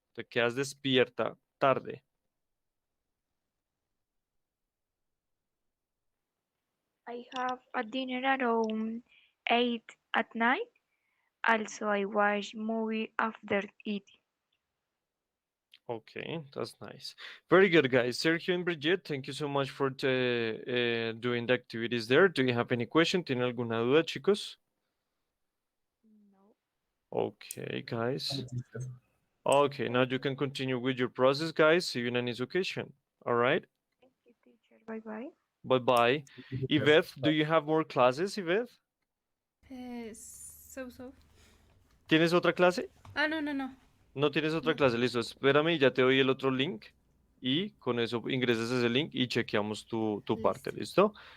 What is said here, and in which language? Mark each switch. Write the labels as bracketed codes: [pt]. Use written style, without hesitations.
[es] Te quedas despierta tarde. [en] I have a dinner around 8 at night. Also, I watch movie after eating. Okay, that's nice. Very good, guys. Sergio and Bridget, thank you so much for doing the activities there. Do you have any question? [es] ¿Tienen alguna duda, chicos? [en] Okay, guys. Okay, now you can continue with your process, guys. See you in a next occasion. All right. Thank you, teacher. Bye bye. Bye-bye. Yvette, do you have more classes, Yvette? So. [es] ¿Tienes otra clase? Ah, no. No tienes otra clase, listo. Espérame, ya te doy el otro link y con eso ingresas ese link y chequeamos tu parte, ¿listo?